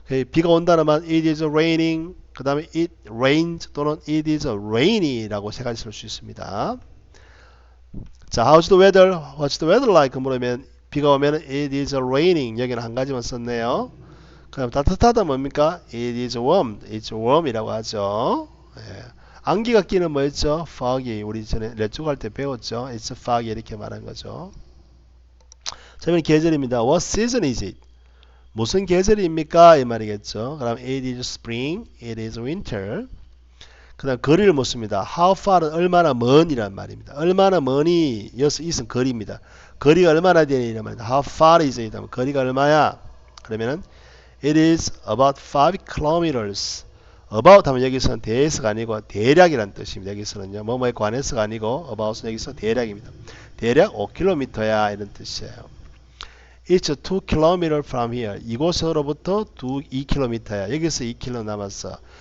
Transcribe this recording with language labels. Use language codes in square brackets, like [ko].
[ko] 비가 온다는 말 [en] it is raining [ko] 그 다음에 [en] it rains [ko] 또는 [en] it is rainy [ko] 라고 세 가지 쓸 수 있습니다. [en] 자, how's the weather? What's the weather like? [ko] 물으면 비가 오면 [en] it is raining [ko] 여기는 한 가지만 썼네요. 그럼 따뜻하다 뭡니까? [en] it is warm, it's warm [ko] 이라고 하죠. 예. 안개가 끼는 뭐였죠? foggy 우리 전에 레츠고 할 때 배웠죠. [en] it's foggy [ko] 이렇게 말한 거죠. 자, 이번 계절입니다. [en] What season is it? [ko] 무슨 계절입니까? 이 말이겠죠. [en] 그럼 it is spring, it is winter. [ko] 그 다음 거리를 묻습니다. How far은 얼마나 먼이란 말입니다. 얼마나 먼이 여기서 있은 거리입니다. 거리가 얼마나 되느냐 말입니다. [en] How far is it? [ko] 거리가 얼마야? 그러면은 [en] it is about 5 kilometers. [ko] about 하면 여기서는 대해서가 아니고 대략이란 뜻입니다. 여기서는요. 뭐뭐에 관해서가 아니고 about은 여기서 대략입니다. 대략 5km야 이런 뜻이에요. [en] It's 2 km from here. [ko] 이곳으로부터 2km야. 여기서 2km 남았어.